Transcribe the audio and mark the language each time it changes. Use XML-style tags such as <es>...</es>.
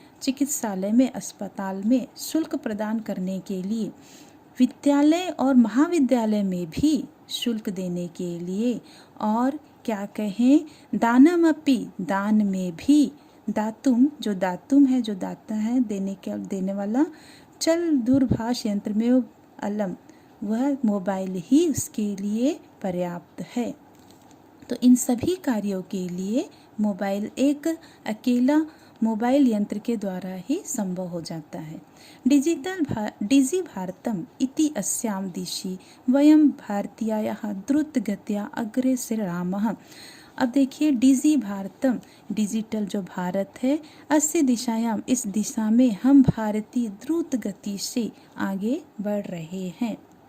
<hi>चिकित्सालय में, अस्पताल में शुल्क प्रदान करने के लिए, विद्यालय और महाविद्यालय में भी शुल्क देने के लिए, और क्या कहें</hi> <sa>दानमपि</sa> <hi>दान में भी, दातुम जो दातुम है, जो दाता है देने वाला,</hi> <sa>चल दूरभाष यंत्र</sa> <hi>में अलम, वह मोबाइल ही उसके लिए पर्याप्त है। तो इन सभी कार्यों के लिए मोबाइल एक अकेला मोबाइल यंत्र के द्वारा ही संभव हो जाता है।</hi> <sa>डिजी भारतम इति अस्यां दिशि वयं भारतीयाः द्रुतगत्या अग्रेसरामः।</sa> <hi>अब देखिए डिजी भारतम, डिजिटल जो भारत है,</hi> <sa>अस्य दिशायाम</sa> <hi>इस दिशा में हम भारतीय द्रुत गति से आगे बढ़ रहे हैं।</hi>